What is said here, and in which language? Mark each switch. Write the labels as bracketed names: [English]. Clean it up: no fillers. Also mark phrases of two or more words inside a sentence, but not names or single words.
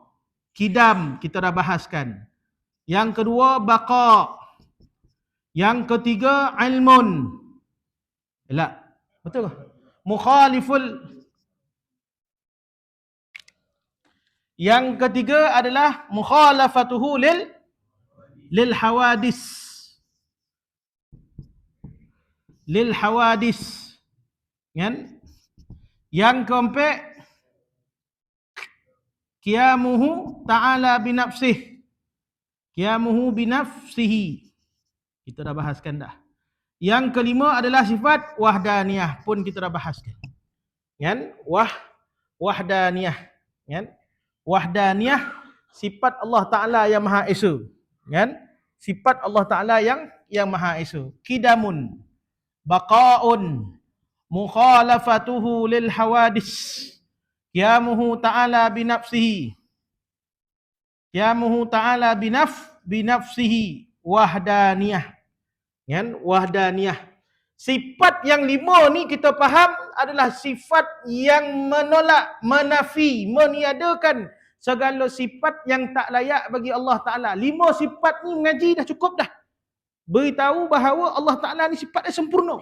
[Malay] Qidam kita dah bahaskan. Yang kedua baqa. Yang ketiga ilmun. Betul ke? Mukhaliful. Yang ketiga adalah [Arabic] مخالفته للحوادث. للحوادث. [Malay] Kan? Yang keempat, [Arabic] قيامه تعالى بنفسه. قيامه بنفسه. [Malay] Kita dah bahaskan dah. Yang kelima adalah sifat wahdaniyah, pun kita dah bahaskan. Kan? Wahdaniyah. Kan? Wahdaniyah, sifat Allah Ta'ala yang Maha Esa. Kan? Sifat Allah Ta'ala yang Maha Esa. [Arabic] قدم بقاء مخالفته للحوادث قيامه تعالى بنفسه. قيامه تعالى بنفسه, [Malay] wahdaniyah. Kan? Wahdaniyah. Sifat yang lima ni kita faham adalah sifat yang menolak, menafi, meniadakan segala sifat yang tak layak bagi Allah Ta'ala. 5 sifat ni mengaji dah cukup dah. Beritahu bahawa Allah Ta'ala ni sifat dia sempurna.